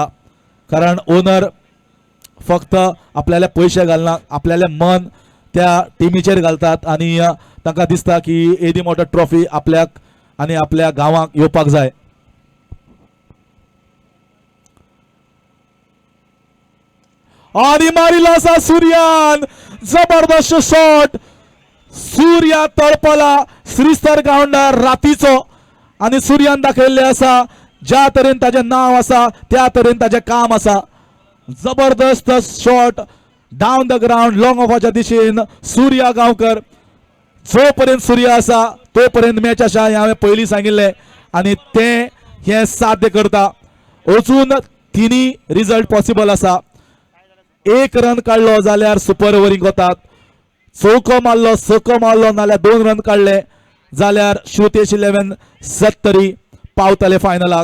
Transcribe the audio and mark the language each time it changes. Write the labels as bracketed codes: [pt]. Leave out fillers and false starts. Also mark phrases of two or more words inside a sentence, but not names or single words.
[kok] कारण ओनर फक्त आपल्याले पयशे घालना, आपल्याले मन त्या टिमीचेर घालतात आणि तांकां दिसता की एदी मोठो ट्रॉफी आपल्याक आणि आपल्या गावाक येवपाक जाय. आणि मारिल्लो आसा सूर्यान, जबरदस्त शॉट. सूर्या तळपला श्रीस्तर ग्राउंडार रातीचो आणि सूर्यान दाखयल्ले आसा ज्या तरेन ताजें नाव आसा त्या तरेन ताजें काम आसा. जबरदस्त शॉट [en] down the ground [kok] लॉंग ऑफाच्या दिशेन सूर्या गांवकर. जो पर्यंत सूर्य आसा तो पर्यंत मॅच आसा हें हांवें पयलीं सांगिल्लें आणि ते हे साध्य करता. अजून 3 [en] result possible [kok] आसा. 1 रन काडलो जाल्यार सुपर ओव्हरिंग वतात, चौको मारलो सको मारलो नाल्यार 2 रन काडले जाल्यार श्रुतेश 11 सत्तरी पावतले फायनलाक.